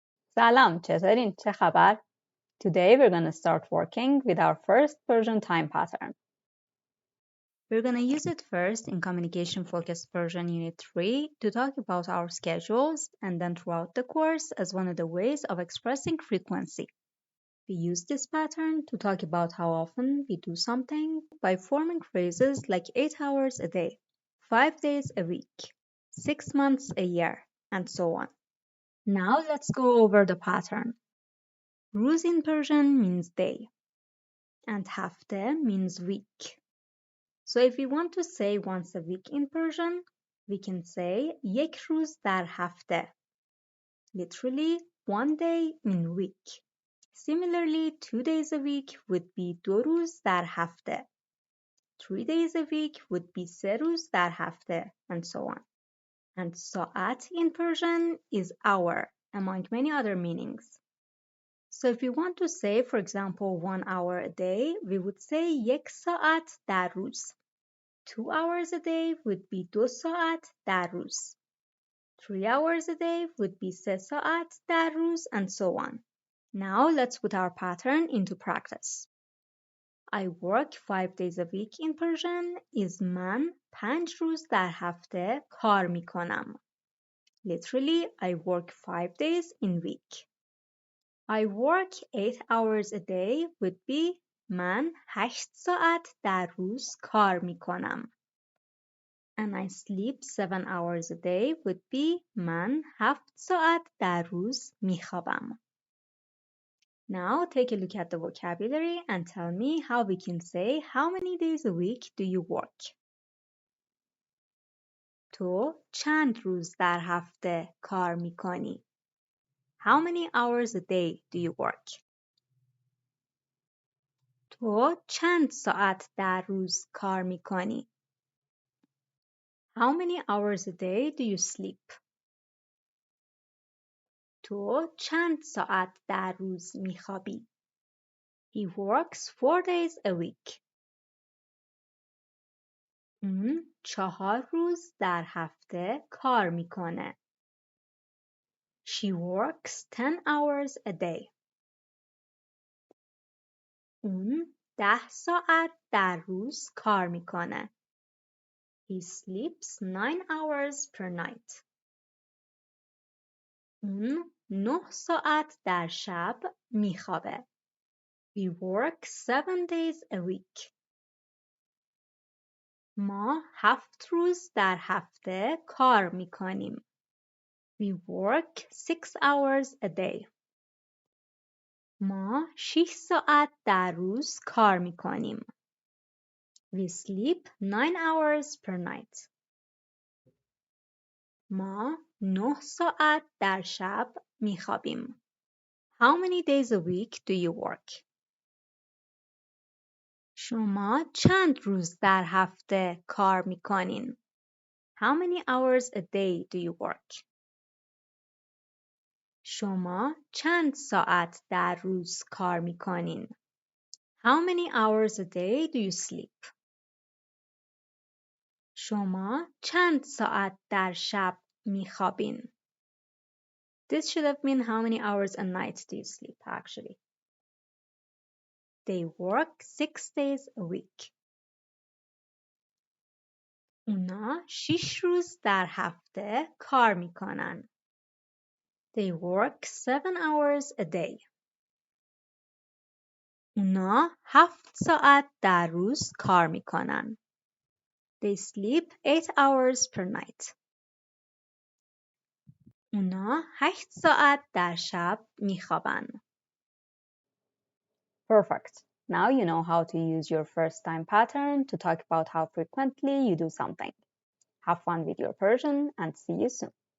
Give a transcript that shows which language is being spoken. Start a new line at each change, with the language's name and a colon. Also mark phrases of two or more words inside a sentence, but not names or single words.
Persian: سلام چطورین؟ چه خبر؟
English: Today we're going to start working with our first Persian time pattern. We're going to use it first in Communication Focused Persian Unit 3 to talk about our schedules and then throughout the course as one of the ways of expressing frequency. We use this pattern to talk about how often we do something by forming phrases like 8 hours a day, 5 days a week, 6 months a year, and so on. Now let's go over the pattern. روز in Persian means day, and hafte means week. So if we want to say once a week in Persian, we can say
Persian: یک روز در هفته,
English: literally one day in week. Similarly, 2 days a week would be
Persian: دو روز در هفته.
English: 3 days a week would be
Persian: سه روز در هفته,
English: and so on. And ساعت in Persian is hour, among many other meanings. So if we want to say, for example, 1 hour a day, we would say
Persian: یک ساعت در روز.
English: 2 hours a day would be
Persian: دو ساعت در روز.
English: 3 hours a day would be
Persian: سه ساعت در روز,
English: and so on. Now let's put our pattern into practice. I work 5 days a week in Persian is
Persian: من 5 روز در هفته کار میکنم.
English: Literally, I work 5 days in week. I work 8 hours a day would be
Persian: من 8 ساعت در روز کار میکنم.
English: And I sleep 7 hours a day would be
Persian: من 7 ساعت در روز میخوابم.
English: Now take a look at the vocabulary and tell me how we can say how many days a week do you work.
Persian: تو چند روز در هفته کار میکنی؟
English: How many hours a day do you work?
Persian: تو چند ساعت در روز کار میکنی؟
English: How many hours a day do you sleep?
Persian: تو چند ساعت در روز میخوابی؟
English: He works 4 days a week.
Persian: اون 4 روز در هفته کار میکنه.
English: She works 10 hours a day.
Persian: اون 10 ساعت در روز کار میکنه.
English: He sleeps 9 hours per night.
Persian: اون 9 ساعت در شب میخوابه.
English: We work 7 days a week.
Persian: ما 7 روز در هفته کار میکنیم.
English: We work 6 hours a day.
Persian: ما 6 ساعت در روز کار میکنیم.
English: We sleep 9 hours per night.
Persian: ما 9 ساعت در شب میخوابیم.
English: How many days a week do you work?
Persian: شما چند روز در هفته کار میکنین؟
English: How many hours a day do you work?
Persian: شما چند ساعت در روز کار میکنین؟
English: How many hours a day do you sleep?
Persian: شما چند ساعت در شب میخوابین؟
English: This should have been how many hours a night do you sleep actually. They work 6 days a week.
Persian: اونا 6 روز در هفته کار میکنن.
English: They work 7 hours a day.
Persian: اونا 7 ساعت در روز کار میکنن.
English: They sleep 8 hours per night.
Persian: اونا 8 ساعت در شب میخوابن.
English: Perfect. Now you know how to use your first time pattern to talk about how frequently you do something. Have fun with your Persian and see you soon.